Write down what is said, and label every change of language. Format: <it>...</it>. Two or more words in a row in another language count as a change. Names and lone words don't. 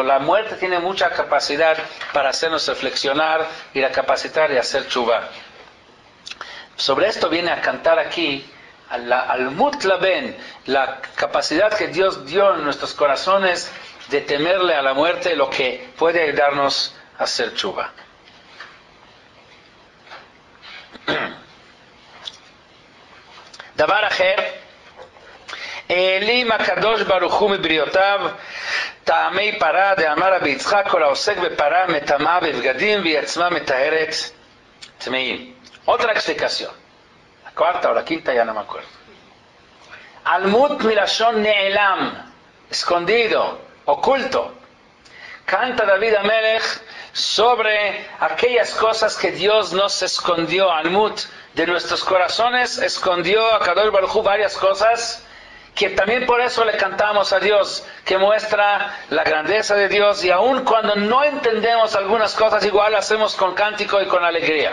<es>La muerte tiene mucha capacidad para hacernos reflexionar y la capacidad de hacer tshuva. Sobre esto viene a cantar aquí</es> <he>על מות לבן,</he> <es>la capacidad que Dios dio en nuestros corazones de temerle a la muerte, lo que puede ayudarnos a hacer tshuva.</es> <he>דבר אחר, העלים הקדוש ברוך הוא מבריאותיו טעמי פרה דאמר רבי יצחק כל העוסק בפרה מטמאה בבגדים והיא עצמה מטהרת טמאים.</he> <es>Otra explicación, la cuarta o la quinta, ya no me acuerdo.</es> <he>עלמות מלשון נעלם,</he> <es>escondido, oculto. Canta David Amelech sobre aquellas cosas que Dios nos escondió. Almut, de nuestros corazones, escondió a</es> <he>קדוש ברוך הוא</he> <es>varias cosas que también por eso le cantamos a Dios, que muestra la grandeza de Dios, y aun cuando no entendemos algunas cosas, igual lo hacemos con cántico y con alegría.</es>